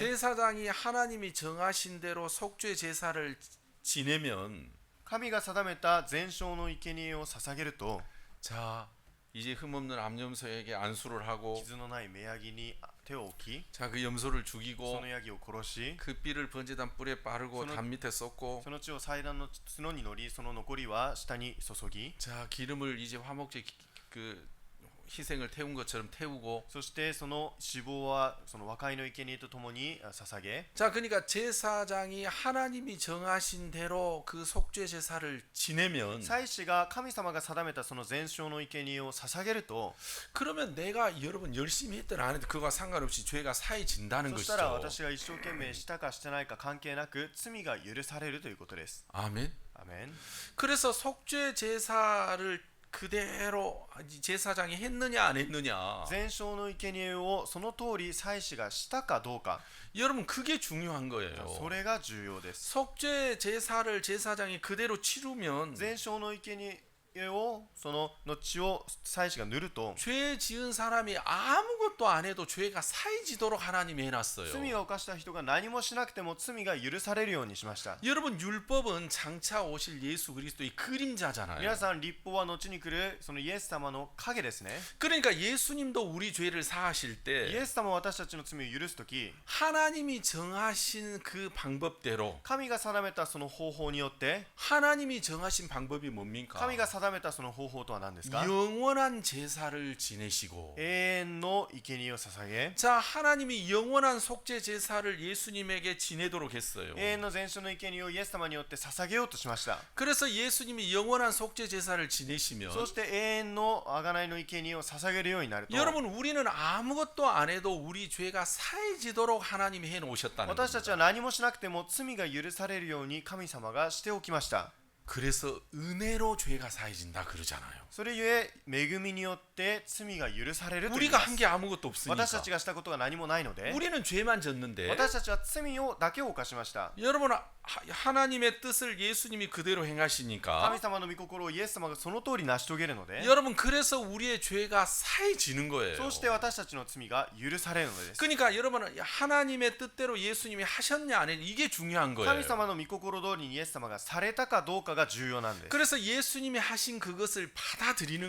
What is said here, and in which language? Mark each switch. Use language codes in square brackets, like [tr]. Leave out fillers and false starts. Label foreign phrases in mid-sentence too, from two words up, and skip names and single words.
[ko] 제사장이 하나님이 정하신 대로 속죄 제사를 지내면 [ja] 神が定めた全焼の生贄を捧げると [ko] 자, 이제 흠없는 암염소에게 안수를 하고 [ja] 傷のない目ヤギに手を置き [ko] 자 그 염소를 [ja] そ [ko] 죽이고 [ja] のヤギを殺し [ko] 그 삐를 번제단 뿔에 바르고 저는- 담 밑에 쏟고 [ja] その血を祭壇の角に乗りその残りは下に注ぎ [ko] 자 기름을 이제 화목제 그 희생을 태운 것처럼 태우고 [ja] そしてその脂肪はその和解の生贄とともに捧げ [ko] 자 그러니까 제사장이 하나님이 정하신 대로 그 속죄 제사를 지내면 [ja] 祭司が神様が定めたその全焼の生贄を捧げると [ko] 그러면 내가 여러분 열심히 했든 안 했든 그거와 상관없이 죄가 사해진다는 [ja] そしたら [ko] 것이죠. [ja] 私が一生懸命したかしてないか関係なく罪が許されるということです [ko] 아멘. [ja] アメン [ko] 그래서 속죄 제사를 그대로 제사장이 했느냐 안 했느냐. [ja] 全焼の生贄をその通り祭司がしたかどうか [ko] 여러분 그게 중요한 [ja] そ [ko] 거예요. [ja] れが重要です [ko] 속죄 제사를 제사장이 그대로 치르면 [ja] 全焼の生贄をその血を祭司が塗ると [ko] 죄 지은 사람이 아무것도 안 해도 죄가 사해지도록 하나님이 해놨어요. [ja] 罪を犯した人が何もしなくても罪が許されるようにしました [ko] 여러분 율법은 장차 오실 예수 그리스도의 그림자잖아요. [ja] 皆さん立法は後に来るそのイエス様の影ですね [ko] 그러니까 예수님도 우리 죄를 사하실 [ja] イ [ko] 때 [ja] エス様は私たちの罪を許すとき [ko] 하나님이 정하신 그 방법대로 [ja] 神が定めたその方法によって [ko] 하나님이 정하신 방법이 뭡니까? [ja] 神が定めたその方法とは何ですか [ko] 영원한 제사를 지내시고 [ja] 永遠の生贄を捧げ [ko] 자 하나님이 영원한 속죄 제사를 예수님에게 지내도록 했어요. [ja] 永遠の全焼の生贄をイエス様によって捧げようとしました [ko] 그래서 예수님이 영원한 속죄 제사를 지내시면 [ja] そして永遠の贖いの生贄を捧げるようになると [ko] 여러분 우리는 아무것도 안 해도 우리 죄가 사해지도록 하나님이 해 놓으셨다는 [ja] 私たち [ko] 겁니다. [ja] は何もしなくても罪が許されるように神様がしておきました [ko] 그래서 은혜로 죄가 사해진다 그러잖아요. [ja] それゆえ恵みによって罪が許されると言い [ko] 우리가 [ja] ま [ko] 한 [ja] す [ko] 게 아무것도 없으니까. [ja] 私たちがしたことが何もないので [ko] 우리는 죄만 졌는데 [ja] 私たちは罪をだけを犯しました [ko] 여러분 하나님의 뜻을 예수님이 그대로 [ja] 神 [ko] 행하시니까 [ja] 様の御心をイエス様がその通り成し遂げるので [ko] 여러분 그래서 우리의 죄가 사해지는 거예요. [ja] そうして私たちの罪が許されるのです [ko] 그러니까 여러분 하나님의 뜻대로 예수님이 하셨냐 안 했냐 이게 중요한 [ja] 神 [ko] 거예요. [ja] 様の御心通りにイエス様がされたかどうかが重要なんです [ko] 그래서 예수님이 하신 그것을 받아들이는